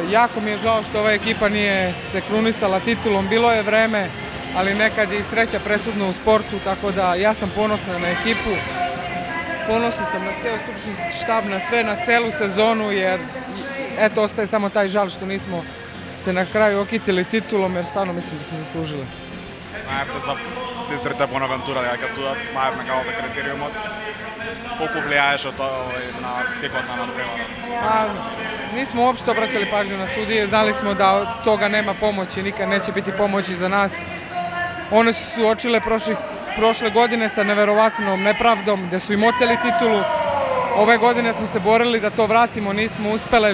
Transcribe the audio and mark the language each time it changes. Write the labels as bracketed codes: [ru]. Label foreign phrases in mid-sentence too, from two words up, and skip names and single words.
[sr] Jako mi je žao što ova ekipa nije se krunisala titulom, bilo je vreme, ali nekad je i sreća presudna u sportu, tako da ja sam ponosna na ekipu. Ponosna sam na ceo stručni štab, na sve, na celu sezonu, jer eto, ostaje samo taj žal što nismo se na kraju okitili titulom, jer stvarno mislim da smo zaslužili. [mk] Знаевте за сестрите Бонавентура дека судат, знаевме како е критериумот. Колку влијаеше тоа на текот на надпреварот? [sr] Nismo uopšte obraćali pažnju na sudije, znali smo da od toga nema pomoći, nikad neće biti pomoći za nas. One su suočile prošle godine sa neverovatnom nepravdom, gde su im oteli titulu. Ove godine smo se borili da to vratimo, nismo uspele.